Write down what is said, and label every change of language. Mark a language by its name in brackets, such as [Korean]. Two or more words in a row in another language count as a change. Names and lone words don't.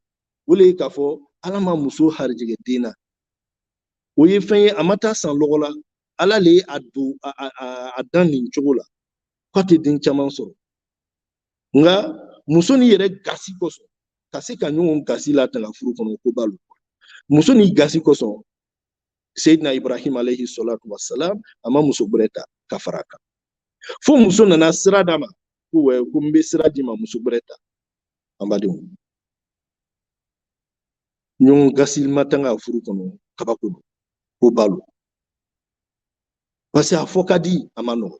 [Bambara] O le ye k'a fɔ Ala ma muso harijɛgɛ den na, o ye fɛn ye a ma taa san lɔgɔ la, Ala le ye a don a dan nin cogo la k'a tɛ den caman sɔrɔ. Nga muso ni yɛrɛ gasi kosɔn ka se ka ɲɔgɔn gasi la tanga furu kɔnɔ ko b'a lo. Muso ni gasi kosɔn Seydina Ibrahim [Arabic] عليه الصلاة والسلام [Bambara] a ma muso bɛrɛ ta ka fara a kan. Fo muso nana sira d'a ma ko ko n bɛ sira di ma muso bɛrɛ ta. An badenw, ɲɔgɔn gasi ma tanga furu kɔnɔ kabako don ko b'a lo. [French] Parce que [Bambara] a fɔ ka di a ma nɔgɔ.